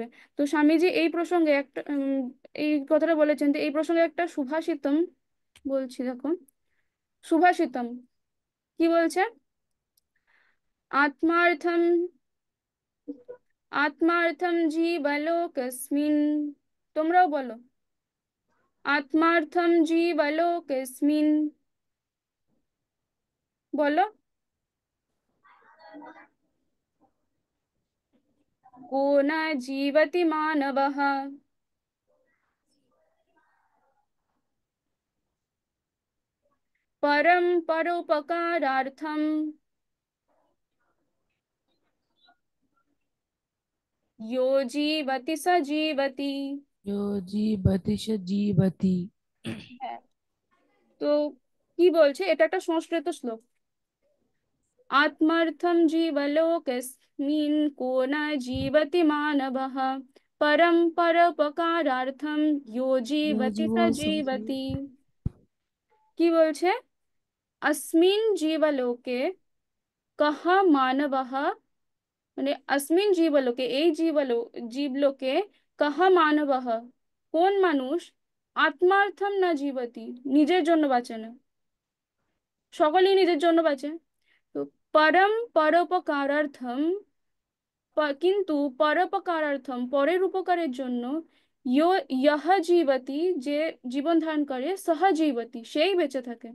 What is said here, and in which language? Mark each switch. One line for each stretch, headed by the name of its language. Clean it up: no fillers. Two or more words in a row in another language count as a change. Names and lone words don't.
Bangla: তো স্বামীজি এই প্রসঙ্গে একটা এই কথাটা বলেছেন, তো এই প্রসঙ্গে একটা সুভাষিতম বলছি, দেখো সুভাষিতম কি বলছে,
Sanskrit: আত্মার্থম আত্মার্থম জীবলোকস্মিন,
Bangla: তোমরাও বলো,
Sanskrit: আত্মার্থম জীবলোকস্মিন,
Bangla: বলো,
Sanskrit: को न जीवति मानवः परम परोपकारार्थम यो जीवति स जीवति। यो जीवति स जीवति।
Bangla: হ্যাঁ, তো কি বলছে, এটা একটা সংস্কৃত শ্লোক।
Sanskrit: आत्मर्थं जीवलोकस्मिन् को न जीवति मानवः परं परोपकारार्थं यो यो जीवति स जीवो सजी।
Bangla: जीवति। কি বলছে,
Sanskrit: अस्मिन् जीवलोके कः मानवः,
Bangla: মানে
Sanskrit: अस्मिन् जीवलोके
Bangla: এই জীবলোকে
Sanskrit: কহ মানবः,
Bangla: কোন মানুষ,
Sanskrit: আত্মার্থম না জীবতি,
Bangla: নিজের জন্য বাঁচে না, সকলেই নিজের জন্য বাঁচে। তো
Sanskrit: পরম পরোপকারার্থম,
Bangla: কিন্তু পরোপকারার্থম পরের উপকারের জন্য,
Sanskrit: ইয় ইহ জীবতি,
Bangla: যে জীবন ধারণ করে,
Sanskrit: সহ জীবতি
Bangla: সেই বেঁচে থাকে।